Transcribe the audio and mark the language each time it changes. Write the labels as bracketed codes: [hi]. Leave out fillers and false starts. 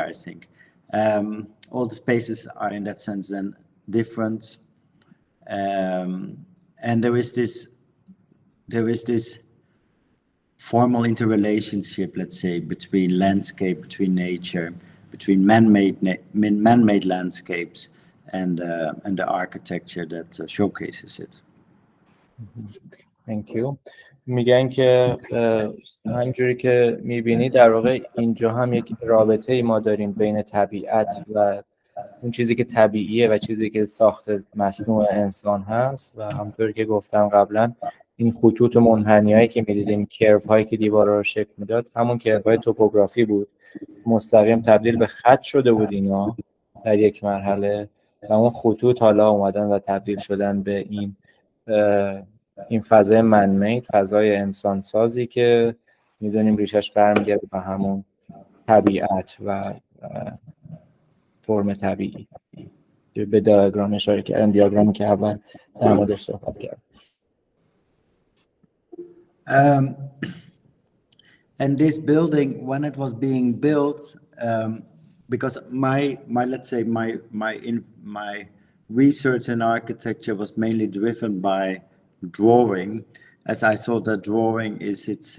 [en] I think all the spaces are in that sense then different, and there is this formal interrelationship, let's say, between landscape, between nature, between man-made landscapes and the architecture that showcases it. Thank you. [fa] میگن که همینجوری که میبینی در واقع اینجا هم یک رابطه ای ما داریم بین طبیعت و اون چیزی که طبیعیه و چیزی که ساخت مصنوع انسان هست. و همونطوری که گفتم قبلا این خطوط منحنی هایی که میدیدیم، کرو هایی که دیوارا رو شکل میداد، همون کرو های توپوگرافی بود، مستقیم تبدیل به خط شده بود اینا در یک مرحله، و اون خطوط حالا اومدن و تبدیل شدن به این فضای منمید، فضای انسانسازی که میدونیم ریشش برمیگرده به همون طبیعت و فرم طبیعی. به دیاگرام اشاره کردن، دیاگرامی که اول در موردش صحبت کردم. [en] And this building, when it was being built, because let's say my research in architecture was mainly driven by drawing, as I saw that drawing is